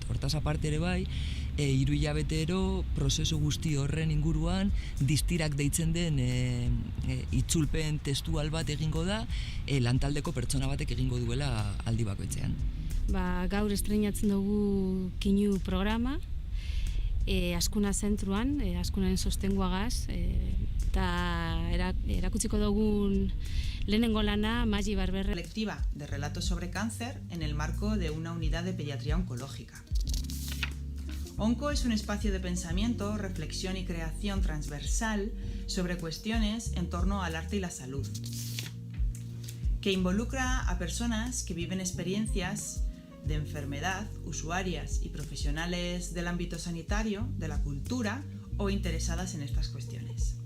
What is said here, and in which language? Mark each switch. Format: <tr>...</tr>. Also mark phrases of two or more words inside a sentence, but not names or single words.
<eu>Hortaz aparte ere bai, 3 hilabetero prozesu guzti horren inguruan distirak deitzen den itzulpen testual bat egingo da, lantaldeko pertsona batek egingo duela aldi bakoitzean. Gaur estreinatzen dugu Kinu programa, Azkuna zentruan, Azkunaren sostenguagaz, eta erakutsiko dugun lehenengo lana Maggi Barberre.</eu> <es>Colectiva de relatos sobre cáncer en el marco de una unidad de pediatría oncológica. ONCO es un espacio de pensamiento, reflexión y creación transversal sobre cuestiones en torno al arte y la salud, que involucra a personas que viven experiencias de enfermedad, usuarias y profesionales del ámbito sanitario, de la cultura o interesadas en estas cuestiones.</es>